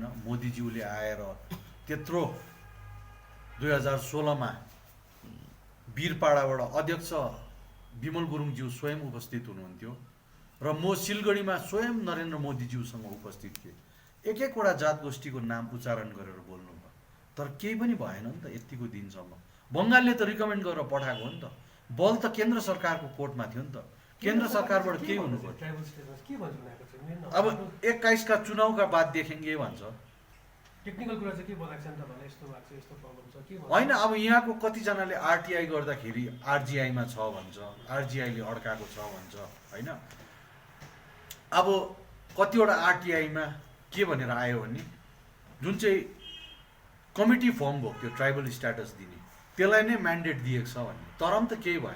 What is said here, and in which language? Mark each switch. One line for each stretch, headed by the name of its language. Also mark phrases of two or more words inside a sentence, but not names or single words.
Nepali: मोदीज्यूले आएर त्यत्रो 2016मा वीरपाडाबाट अध्यक्ष विमल गुरुङज्यू स्वयं उपस्थित हुनुहुन्थ्यो र म सिलगढीमा स्वयं नरेन्द्र मोदीज्यूसँग उपस्थित थिएँ। एक-एकवटा जात गोष्ठीको नाम उच्चारण गरेर बोल्नु भयो, तर केही पनि भएन नि त यतिको दिनसम्म। बङ्गालले त रिकमेन्ड गरेर पठाएको हो नि त, बल त केन्द्र सरकारको कोर्टमा थियो नि त, केन्द्र सरकारबाट केही हुनु पर्यो।
Hindi: अब 21 का चुनावका बाद देखेंगे भन्छ।
Nepali: टेक्निकल कुरा चाहिँ के बनाएको छ नि त भने यस्तो भएको छ, यस्तो प्रब्लम छ के भन्छ? होइन, अब यहाँको कतिजनाले आरटीआई गर्दाखेरि आरजीआईमा छ भन्छ, आरजीआईले अड्काएको छ भन्छ होइन। अब कतिवटा आरटीआईमा के भनेर आयो भने जुन चाहिँ कमिटी फर्म भएको थियो
English: tribal status
Nepali: दिने, त्यसलाई नै म्यान्डेट दिएको छ भन्ने, तर पनि त केही भएन।